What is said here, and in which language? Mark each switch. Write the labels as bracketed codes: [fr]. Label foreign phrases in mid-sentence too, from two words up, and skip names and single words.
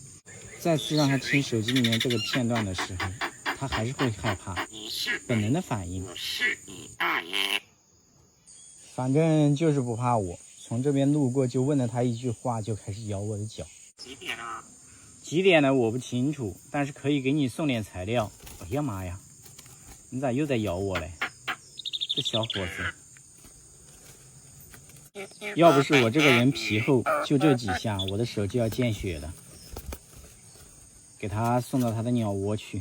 [zh] 再次讓他聽手機裡面這個片段的時候，他還是會害怕，本能的反應。反正就是不怕我，從這邊路過就問了他一句話，就開始咬我的腳。幾點了？幾點了我不清楚，但是可以給你送點材料。哎呀媽呀，你咋又在咬我嘞？這小伙子，要不是我这個人皮厚，就這幾下我的手就要見血了。給他送到他的鳥窩去。